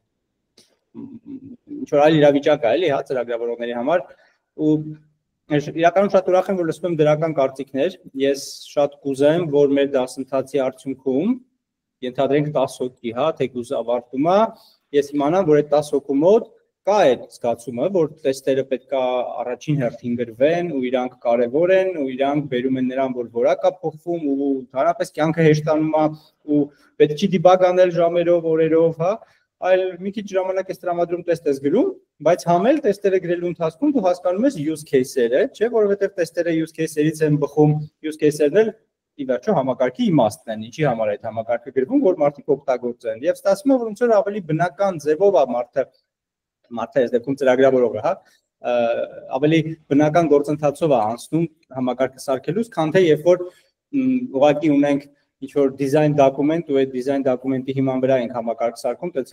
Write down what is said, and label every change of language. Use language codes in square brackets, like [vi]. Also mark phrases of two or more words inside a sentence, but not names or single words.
[hy] ինչ որ այլ իրավիճակ է, էլի, հա, ծրագրավորողների համար ու իրականում շատ ուրախ եմ, որ լսում եմ դրական կարծիքներ։ Ես շատ կուզեմ, որ մեր դասընթացի արդյունքում ենթադրենք 10 հոգի, հա, թեկուզ ավարտում է, ես իմանամ, որ այդ 10 հոգու մոտ կա այդ զգացումը, որ տեստերը պետք է առաջին հերթին գրվեն ու իրանք կարևոր են ու իրանք բերում են նրան, որ որակ է փոխվում ու ընդհանրապես կյանքը հեշտանում է ու պետք չի դիբագ անել ժամերով, օրերով, հա, այլ մի քիչ ժամանակ ես տրամադրում տեստ ես գրում, բայց համել տեստերը գրելու ընթացքում դու հասկանում ես [en] use case-երը, [hy] չէ, որովհետև տեստերը [en] use case-երից [hy] են բխում, use case-երն էլ ի վերջո համակարգի իմաստն են, ինչի համար է այդ համակարգը գրվում, որ մարդիկ օգտագործեն։ Եվ ստացվում է, որ ոնց որ ավելի բնական ձևով է մարդը այս դեպքում ծրագրավորողը, հա, ավելի բնական գործընթացով է անցնում համակարգը սարքելուց, քան թե երբ որ ուղղակի ունենք ինչ-որ [en] design document [hy] ու այդ [en] design document [hy] հիման վրա ենք համակարգ սարքում, տենց էլ